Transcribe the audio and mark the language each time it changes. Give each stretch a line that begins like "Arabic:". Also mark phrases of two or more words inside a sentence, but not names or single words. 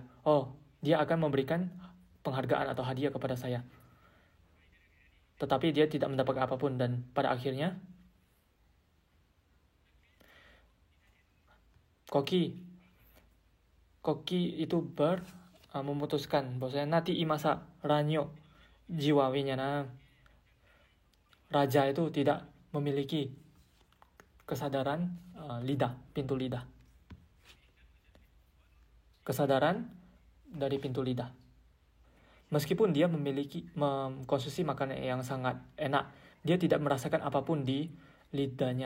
Indonesian: Oh, dia akan memberikan penghargaan atau hadiah kepada saya. Tetapi dia tidak mendapatkan apapun, dan pada akhirnya koki itu memutuskan bahwasanya
Pali: nati imasa ranyo jiwa winyana.
Indonesian: Raja itu tidak memiliki kesadaran pintu lidah. Kesadaran dari pintu lidah. Meskipun dia mengkonsumsi makanan yang sangat enak, dia tidak merasakan apapun di lidahnya.